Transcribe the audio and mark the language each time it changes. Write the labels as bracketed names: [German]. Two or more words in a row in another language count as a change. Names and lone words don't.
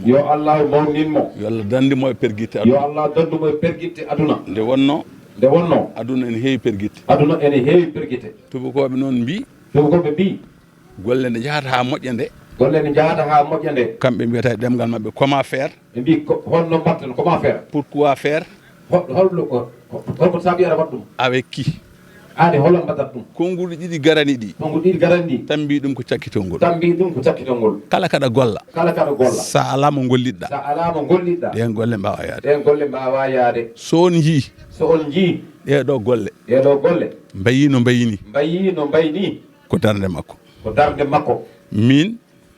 [Fula] yo Allah dandimo e perguitte aduna nde wonno aduna ene heewi perguitte tubakoɓe noon mbi golle nde jahata ha moƴƴa nde kamɓe mbiyata e ɗemgal mabɓe [French] comment faire [Fula] ɓe mbi holno mbatten [French] comment faire pourquoi faire [Fula] holko sabiyata wat ɗum [French] avec qui [Fula] holno mbaɗat ɗum konguɗi ɗiɗi garani ɗi tan mbi ɗum ko cakkitol ngol kala kaɗa golla sa ala mo gollidɗa ɗen golle mbawa yaade so on jii ɗeɗo golle mbayi no mbayini ko darde makko min